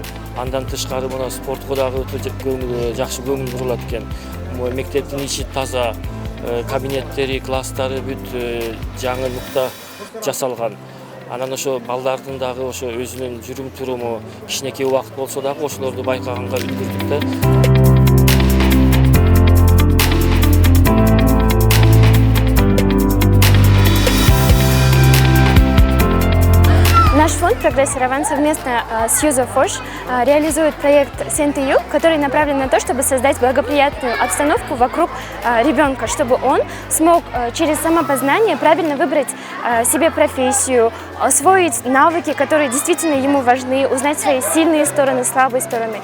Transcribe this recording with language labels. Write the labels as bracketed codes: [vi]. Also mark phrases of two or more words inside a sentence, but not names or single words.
[ky] Андан тышкары мына спортко дагы жакшы көңүл бурулат экен. Мектептин ичи таза, кабинеттери, класстары бүт жаңы нукта жасалган. Анан ошо балдардын дагы ошо өзүнүн жүрүм туруму кичинекей убакыт болсо дагы ошолорду байкаганга үлгүрдүк да. [ru] Наш фонд «Прогресс Ереван» совместно с Юзофош реализует проект «Сент-Юг», который направлен на то, чтобы создать благоприятную обстановку вокруг ребенка, чтобы он смог через самопознание правильно выбрать себе профессию, освоить навыки, которые действительно ему важны, узнать свои сильные стороны, слабые стороны.